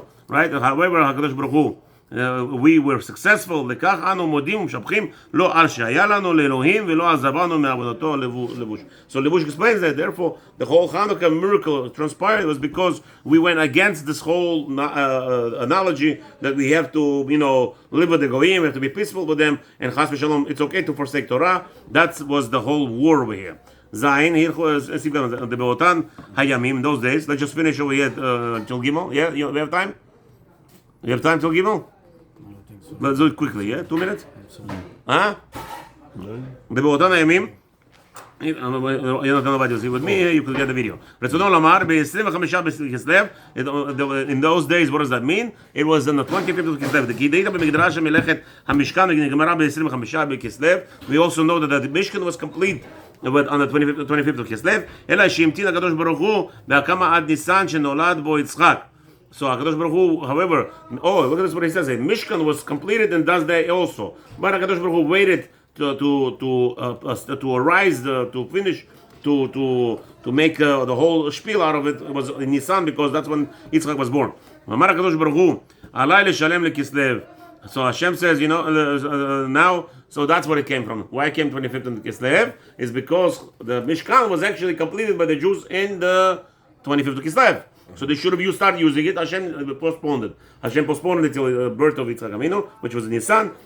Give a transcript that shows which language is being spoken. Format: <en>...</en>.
<en>right? However, HaKadosh Baruch Hu, we were successful.</en> <he>לכך אנו מודים ומשבחים לו על שהיה לנו לאלוהים ולא עזבנו מעבודתו לבוש.</he> <en>So Levush explains that, therefore, the whole Hanukkah miracle transpired was because we went against this whole analogy that we have to, live with the Goyim, we have to be peaceful with them, and Chas v'Shalom, it's okay to forsake Torah. That was the whole war over here. Zayin, here, the Beotan Hayamim, in those days. Let's just finish over here till Gimel. Yeah, we have time? You have time till Gimel? Let's do it quickly, yeah? 2 minutes? Huh? The Beotan Hayamim. Yonatan Abadi was here with me, you could get the video. רצונו לומר, ב-25 בכסלו, in those days, what does that mean? It was on the 25th of Kislev.</en> <he>כי דהית במקדש המלאכת המשכן נגמרה ב-25 בכסלו.</he> <en>We also know that the Mishkan was complete on the 25th of Kislev.</en> <he>אלא שהמתין הקדוש ברוך הוא בהקמה עד ניסן שנולד בו יצחק.</he> <en>So HaKadosh Baruch Hu, however, look at this what he says. Mishkan was completed in that day also. But HaKadosh Baruch Hu waited to arise, to finish, to make the whole spiel out of it. It was in Nisan because that's when Yitzchak was born.</en> <he>אמר הקדוש ברוך הוא, עליי לשלם לכסלו.</he> <en>So Hashem says, now, so that's where it came from. Why it came 25th of Kislev is because the Mishkan was actually completed by the Jews in the 25th of Kislev. So they should have started using it. Hashem postponed it. Hashem postponed it till the birth of Yitzchak Aminu, which was in Nisan.</en>